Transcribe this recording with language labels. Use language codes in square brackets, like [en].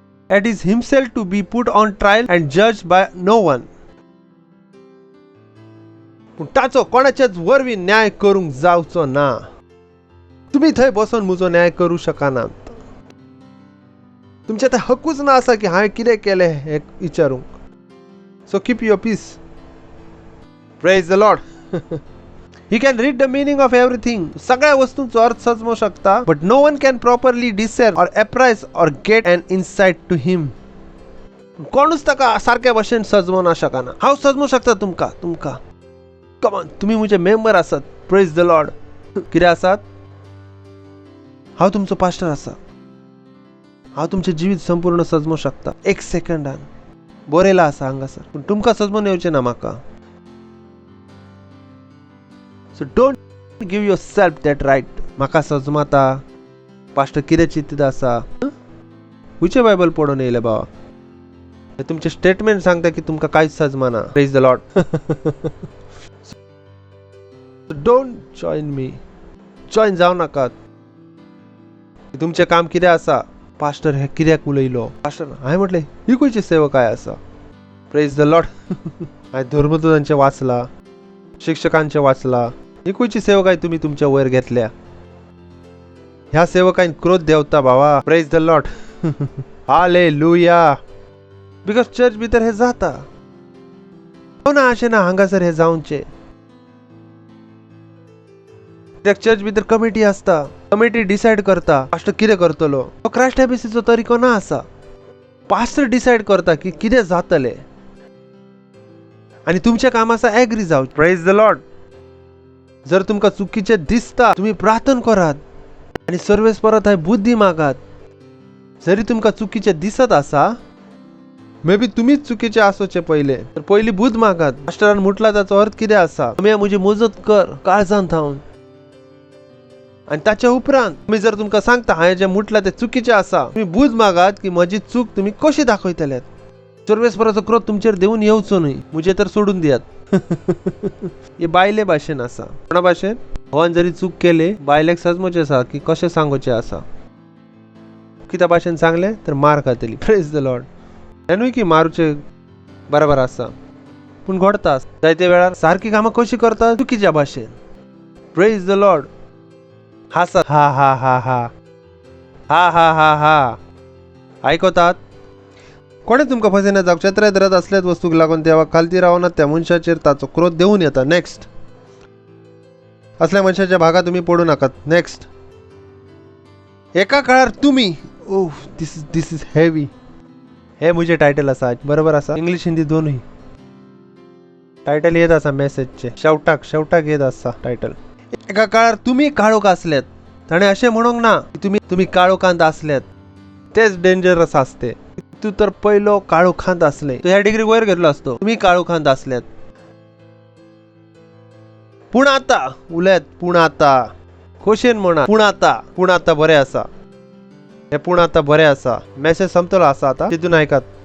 [en] It is himself to be put on trial and judged by no one. [gom] पूण ताचो कोणाचेच वरवीं न्याय करूंक जावचो ना. तुम्ही थंय बसून म्हजो न्याय करूं शकनात. तुमचे ते हक्कूच ना आसा की हांवें कितें केलें हें विचारूंक. [en] So keep your peace. Praise the Lord. He can read the meaning of everything. [gom] सगळ्या वस्तूंचो अर्थ समजू शकता. [en] But no one can properly discern or appraise or get an insight to him. [gom] कोणूच ताका सारक्या भाशेन समजूंक शकना. हांव समजूंक शकता तुमकां. [en] come on, [gom] तुम्ही म्हजे मेंबर आसात. [en] Praise the lord. [gom] कितें आसात? हांव तुमचो पास्टर आसा. हांव तुमचें जिवीत संपूर्ण समजूंक शकता. एक सेकंडान बरयला आसा हांगासर. पूण तुमकां समजून येवचें ना म्हाका. [en] So don't give yourself that right. [gom] म्हाका समजता पास्टर कितें चिंतीत आसा. खंयचें बायबल पळोवन येयलें बाबा. हे तुमचे स्टेटमेंट सांगता की तुमकां कांयच समजना. [en] Praise the lord. Don't join me. [gom] Join जावं नाकात. तुमचें काम कितें आसा? पास्टर हे कित्याक उलयलो? पास्टर हांवें म्हटलें ही खंयची सेवकाय आसा. [en] Praise the lord. [gom] हांवें धर्मदूतांचें वाचला, शिक्षकांचे वाचला. ही खंयची सेवकाय तुम्ही तुमच्या वयर घेतल्या? ह्या सेवकान क्रोध देंवता बाबा. [en] Praise the lord. Hallelujah. [gom] Because church भितर हे जाता. ना अशें ना हांगासर हे जावचे. त्या चर्च भितर कमिटी आसता. कमिटी डिसायड करता पास्टर कितें करतलो. तो क्रायस्ट एबीसीचो तरीको ना आसा. पास्टर डिसायड करता की कितें जातलें. आणि तुमचें काम आसा एग्री जावचें. [en] Praise the lord. [gom] जर तुमकां चुकीचें दिसता तुम्ही प्रार्थना करात आणि सर्वेस परत हाय बुद्धी मागात. जरी तुमकां चुकीचें दिसत आसा, [en] maybe [gom] तुम्हीच चुकीचे आसोचे पहिले, तर पयली बुद्ध मागात. मास्टरान म्हटला ताचो अर्थ कितें आसा. तुम्ही म्हजी मजत कर काळजांत थावन. आणि ताच्या उपरांत तुम्ही जर तुमकां सांगता हांवें जें म्हटलां तें चुकीचें आसा, तुम्ही बुद्ध मागात की म्हजी चूक तुम्ही कशी दाखयतल्यात. सर्वेस्पराचो क्रोध तुमचेर देऊन येवचो न्हय. मुझे तर सोडून दियात. हे बायले भाशेन आसा. कोणा भाशेन? होवान जरी चूक केले बायलेक समजचें आसा की कशें सांगोचें आसा. कित्या भाशेन सांगले तर मार खातली. [en] Praise the lord. [gom] हे न्हय की मारूचे बरोबर आसा, पूण घडता जायते वेळार सारकी कामां कशी करता चुकीच्या भाशेन. प्रेज द लॉर्ड. हासा. हा हा हा हा हा हा हा हा. आयकतात? कोणे तुमकां फसयना जावं. क्षेत्रांत धरत असल्याच वस्तूक लागून तेव्हा खालती रावनात त्या मनशाचेर ताचो क्रोध देऊन येता. नेक्स्ट. असल्या मनशाच्या भागा तुम्ही पडू नाकात. नेक्स्ट. एका काळार तुम्ही [en] This is heavy. [gom] हे म्हजे टायटल आसा. बरोबर आसा. इंग्लिश हिंदी दोनूय टायटल येत आसा मेसेजचे. शेवटाक येत आसा टायटल. एका काळार तुम्ही काळोख आसल्यात. ताणें अशें म्हणूंक ना की तुम्ही काळोखांत आसल्यात. तेच डेंजरस आसते. तू तर पयलो काळोखांत असले तो ह्या डिग्री वयर गेल्लो असतो. तुम्ही काळोखांत असल्यात. पूण आता उलयत. पूण आता खोशेन म्हणा. पूण आता बरें आसा. हे पूण आता बरें आसा. मेसेज संपतलो आसा आता. तितून ऐकात.